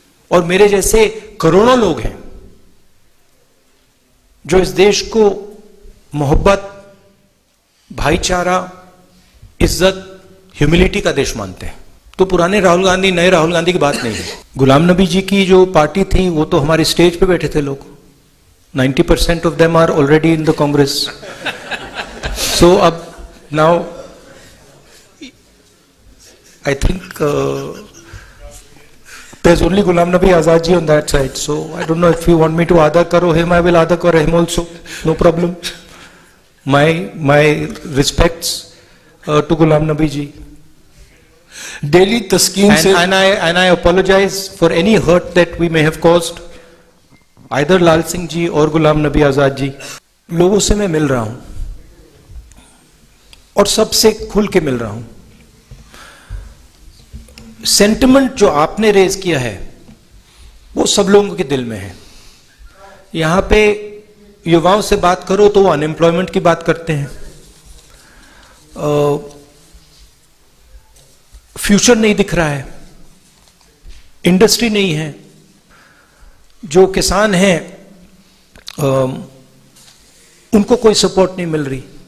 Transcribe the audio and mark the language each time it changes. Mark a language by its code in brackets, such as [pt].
[hi] और मेरे जैसे करोड़ों लोग हैं जो इस देश को मोहब्बत, भाईचारा, इज्जत, ह्यूमिलिटी का देश मानते हैं. तो पुराने राहुल गांधी, नए राहुल गांधी की बात नहीं है. गुलाम नबी जी की जो पार्टी थी वो तो हमारे स्टेज पे बैठे थे लोग. [en] 90% of them are already in the Congress. So अब now I think there's only Ghulam Nabi Azad ji on that side, so I don't know if you want me to [hi] Adar karo [en] him, I will Adar karo him also, no problem. My respects to Ghulam Nabi ji. Delhi Taskeen se and I apologize for any hurt that we may have caused either Lal Singh ji or Ghulam Nabi Azad ji. [hi] लोगों से मैं मिल रहा हूं, और सबसे खुल के मिल रहा हूं। सेंटिमेंट जो आपने रेज किया है वो सब लोगों के दिल में है। यहां पे युवाओं से बात करो तो वो अनएम्प्लॉयमेंट की बात करते हैं, फ्यूचर नहीं दिख रहा है, इंडस्ट्री नहीं है, जो किसान हैं उनको कोई सपोर्ट नहीं मिल रही।